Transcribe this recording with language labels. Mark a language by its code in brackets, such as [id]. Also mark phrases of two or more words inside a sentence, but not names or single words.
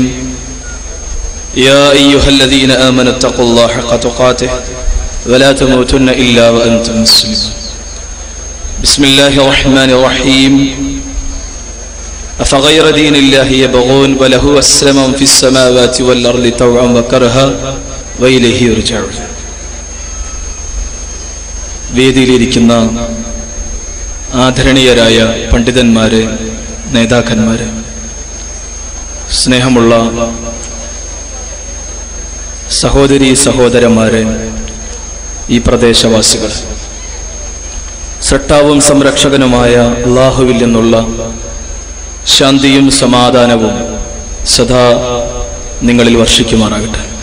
[ar] يا أيها الذين آمنوا اتقوا الله حق تقاته ولا تموتن إلا وأنتم مسلمون. بسم الله الرحمن الرحيم. أفغير دين الله يبغون وله أسلم في السماوات والأرض طوعا وكرها وإليه يرجعون. [ml] വേദിയിലിരിക്കുന്ന ആദരണീയരായ പണ്ഡിതന്മാരെ, നേതാക്കന്മാരെ, സ്നേഹമുള്ള സഹോദരീ സഹോദരന്മാരെ, ഈ പ്രദേശവാസികൾ, സൃഷ്ടാവും സംരക്ഷകനുമായ അല്ലാഹുവിൽ നിന്നുള്ള ശാന്തിയും സമാധാനവും സദാ നിങ്ങളിൽ വർഷിക്കുമാറാകട്ടെ.